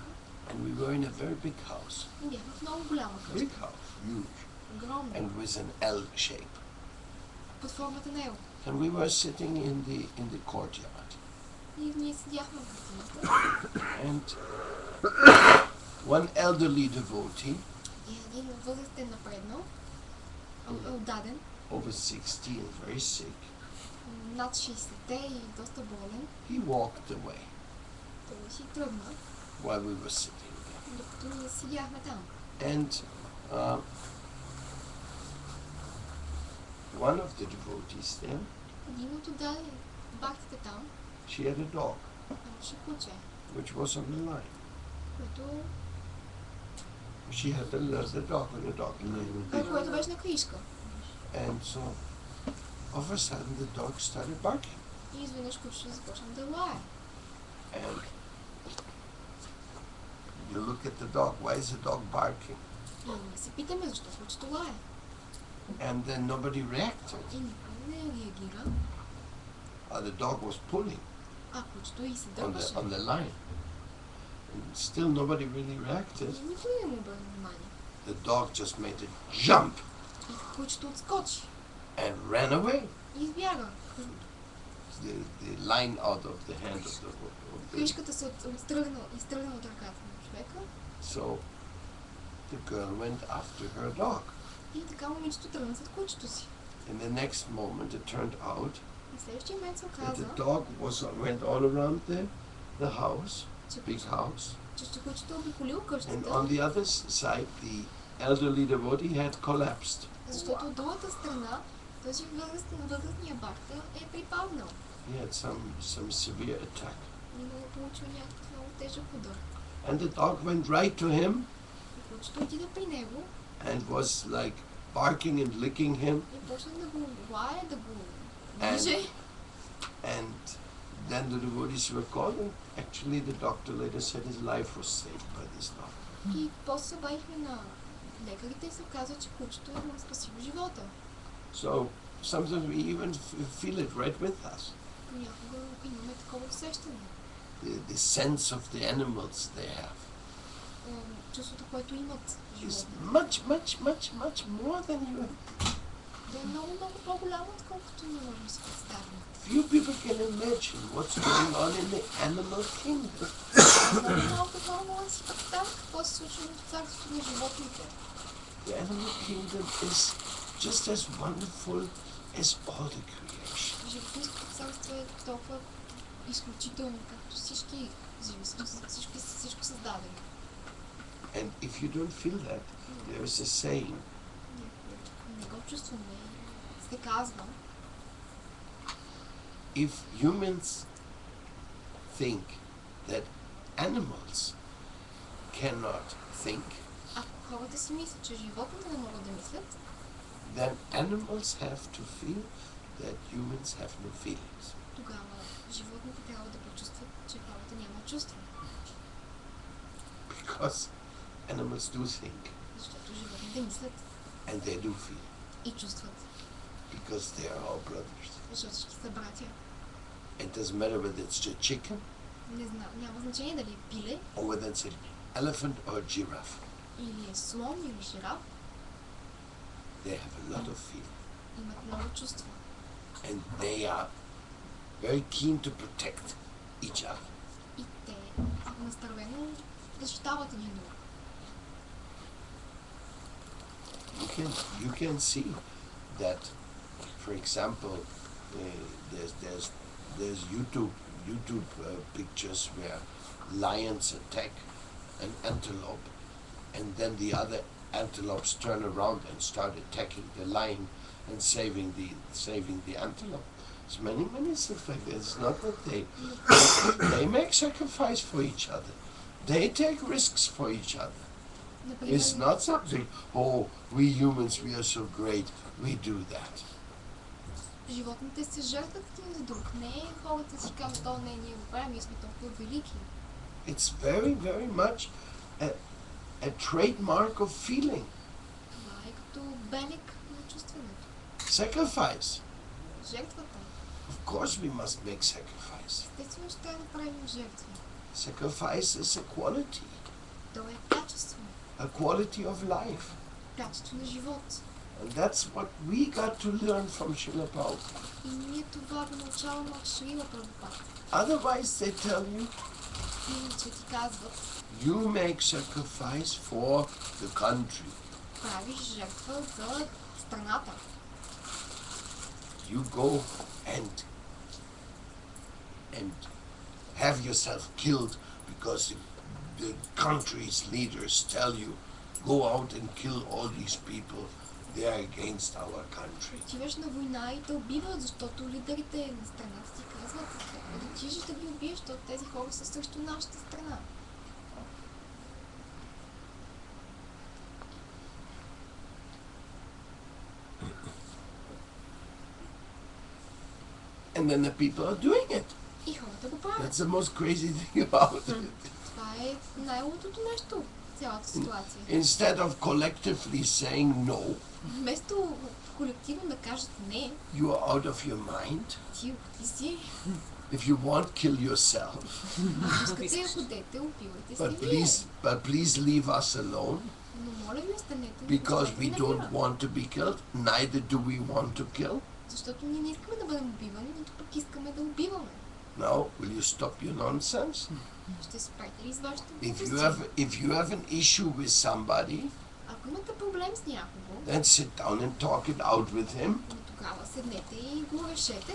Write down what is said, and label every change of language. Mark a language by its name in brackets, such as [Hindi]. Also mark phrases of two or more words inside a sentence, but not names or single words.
[English] and we were in a very big house. [Bulgarian] и бяхме в много голяма къща. [English] Big house, huge, [Bulgarian] Огромна. [English] and with an L shape. [Bulgarian] Под формата на Ел. [English] And we were sitting in the courtyard, [Bulgarian] И ние седяхме в градината. [English] and one elderly devotee, [Bulgarian] И един възрастен напреднал, отдаден, [English] over 60 and very sick, [Bulgarian] над 60-те и доста болен, [English] he walked away [Bulgarian] той си тръгна, [English] while we were sitting there. [Bulgarian] докато ние седяхме там. [English] And one of the devotees there, [Bulgarian] Един от отдаден бахтите там, [English] she had a dog, [Bulgarian] имаше куче, [English] which was on the line. [Bulgarian] което [English] She had the dog on the dog line. [Bulgarian] което беше на кришка. [English] And so, all of a sudden, the dog started barking. [Bulgarian] И изведнъж кучето започна да лае. [English] And you look at the dog. Why is the dog barking? [Bulgarian] И ние се питаме защо кучето лае. [English] And then nobody reacted. [Bulgarian] И никой не реагира, [English] The dog was pulling [Bulgarian] а кучето и се [English] on [Bulgarian] дърпаше. [English] the line. And still nobody really reacted. [Bulgarian] И никой не му обърна внимание. [English] The dog just made a jump [Bulgarian] И кучето отскочи [English] and ran away. [Bulgarian] и избяга. [English] The line out of the hand of the [Bulgarian] Кришката се изтръгна от ръката на човека [English] So the girl went after her dog. [Bulgarian] и така момичето тръгна след кучето си. [English] In the next moment, it turned out [Bulgarian] И в следващия момент се [English] that [Bulgarian] оказа, [English] the dog went all around the house, [Bulgarian] че [English] big house, [Bulgarian] кучето обиколило [English] and [Bulgarian] къщата, [English] on the other side, the elderly devotee had collapsed. [Bulgarian] защото от другата страна този възрастния бакта е припаднал. [English] He had some severe attack, [Bulgarian] И му получил някакъв много тежък удар. [English] and the dog went right to him [Bulgarian] И кучето отида при него [English] and was like barking and licking him, [Bulgarian] и почна да го лае, да го [English] And- [Bulgarian] лиже. [English] and then the devotees were called, and actually the doctor later said his life was saved by this dog. [Bulgarian] И после се обадихме на лекарите и се оказа, че кучето му е спасило живота. [English] So sometimes we even feel it right with us. [Bulgarian] Понякога имаме такова усещане. [English] The sense of the animals they have [Bulgarian] Чувството, което имат [English] is [Bulgarian] животни. [English] much more than you. [Bulgarian] Да е много по-голямо, отколкото ние можем да си представим. [English] Few people can imagine what's going on in the animal kingdom. [Bulgarian] Много малко хора могат да си представят какво се случва в царството на животните. [English] The animal kingdom is just as wonderful as all the creation. [Bulgarian] Животинското царство е толкова изключително, както всички всичко създадено. [English] And if you don't feel that, there is a saying, [Bulgarian] Не го чувстваме. Се казва, [English] if humans think that animals cannot think, [Bulgarian] ако хората си мислят, че животните не могат да мислят, [English] then animals have to feel that humans have no feelings. [Bulgarian] Тогава животните трябва да почувстват, че хората нямат чувства. [English] Because animals do think [Bulgarian] Защото животните мислят [English] and they do feel. [Bulgarian] и чувстват. [English] Because they are our brothers. [Bulgarian] Защото всички са братя. [English] It doesn't matter whether it's a chicken [Bulgarian] Не знам, няма значение дали е пиле, [English] or whether it's an elephant or a giraffe. [Bulgarian] или е слон, или жираф. [English] They have a lot of feeling. [Bulgarian] Имат много чувства. [English] And they are very keen to protect each other. [Bulgarian] И те настървено защитават един друг. [English] You can see that, for example, there's YouTube pictures where lions attack an antelope, and then the other antelopes turn around and start attacking the lion and saving the antelope. There's many stuff like that. It's not that they make sacrifice for each other. They take risks for each other. [Bulgarian] Например, [English] It's not something, oh, we humans, we are so great, we do that. [Bulgarian] животните се жертват един за друг. Не хората си казват, о, не, ние го правим, ние сме толкова велики. [English] It's very much a trademark of feeling. [Bulgarian] Това е като белег на чувстването. [English] Sacrifice. [Bulgarian] Жертвата. [English] Of course we must make sacrifice. [Bulgarian] Естествено ще трябва да правим жертви. [English] Sacrifice is a quality. [Bulgarian] То е качество. [English] A quality of life. [Bulgarian] Качество на живот. [English] And that's what we got to learn from Srila Prabhupada. [Bulgarian] И ние това го научаваме от Шрила Прабхупада. [English] Otherwise they tell you, [Bulgarian] Иначе ти казват, [English] you make sacrifice for the country. [Bulgarian] правиш жертва за страната. [English] You go and have yourself killed because the country's leaders tell you, go out and kill all these people. They are against our country. [Bulgarian] Отиваш на война и те убиват, защото лидерите на страната ти казват, да отидеш да ги убиеш, защото тези хора са срещу нашата страна. [English] And then the people are doing it. [Bulgarian] И хората го правят. [English] That's the most crazy thing about it. [Bulgarian] Това е най-лудото нещо в цялата ситуация. [English] Instead of collectively saying no, [Bulgarian] Вместо колективно да кажат не, [English] you are out of your mind. [Bulgarian] ти си, [English] If you want, kill yourself. [Bulgarian] искате да ходете, убивайте се [English] But [Bulgarian] вие. [English] please leave us alone [Bulgarian] Но моля ви, останете. [English] because we [Bulgarian] оставете [English] don't [Bulgarian] на мира. [English] want to be killed. Neither do we want to kill. [Bulgarian] Защото ние не искаме да бъдем убивани, нито пък искаме да убиваме. [English] Now, will you stop your nonsense? [Bulgarian] Ще спрете ли с вашите [English] If you have an issue with somebody, [Bulgarian] Ако имате проблем с някого, [English] then sit down and talk it out with him. [Bulgarian] тогава седнете и го решете.